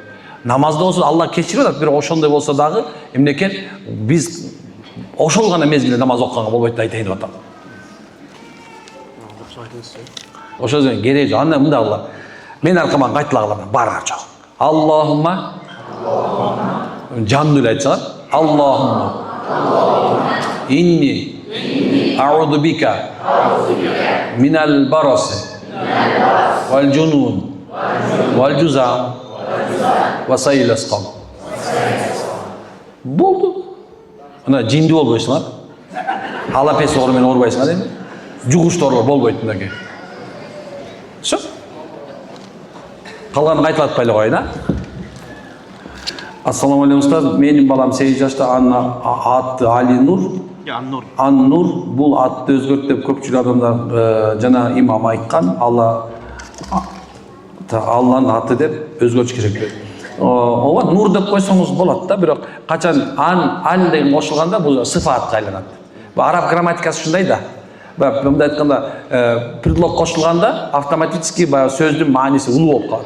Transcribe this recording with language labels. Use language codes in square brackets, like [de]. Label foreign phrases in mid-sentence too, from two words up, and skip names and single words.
[ky] Намазда болсо Алла кечирип атат, бирок ошондой болсо дагы эмне экен, биз ошол гана мезгилде намаз окуганга болбойт деп айтайын деп атам. Ошол үчүн кереги жок. Анда мындай кыла. Мен аркаман кайтыла калам, баарыңар жок. Аллахумма жандуу эле айтсаңар. [ar] اللهم إني أعوذ بك من البرص والجنون والجذام وسيئ الأسقام. [ky] Болду. Ана жинди болбойсуңар. Алапес оор менен оорубайсыңар эми. Жугуштор болбойт мынакей. Всё. Калганын кайтып атпайлы коюн, а? [uz] Assalomu alaykum ustoz. Mening balam 8 yoshda, аты Ali Nur. Annur. [ky] Annur бұл атты өзгөрт деп көпчүлүк адамдар жана имам айткан. Алланын аты деп өзгөртүш керек. Ооба Нур деп койсоңуз болот да, бирок качан ан деген кошулганда бул сыфатка айланат. Бул араб грамматикасы ушундай да. Мындай айтканда предлог кошулганда автоматически баягы сөздүн мааниси улуу болуп калат.